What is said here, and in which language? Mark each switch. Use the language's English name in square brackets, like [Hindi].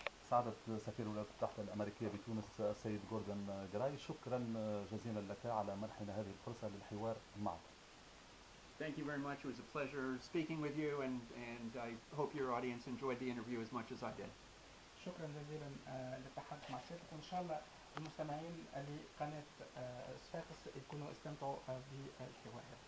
[Arabic] سعادة سفير الولايات المتحدة الأمريكية بتونس السيد جوردن جراي، شكرا جزيلا لك على منحنا هذه الفرصة للحوار معك. [English] Thank you very much. It was a pleasure speaking with you, and I hope your audience enjoyed the interview as much as I did. [Arabic] شكرا جزيلا للتحدث مع سيادتك، وإن شاء الله المستمعين لقناة صفاقس يكونوا استمتعوا بالحوار.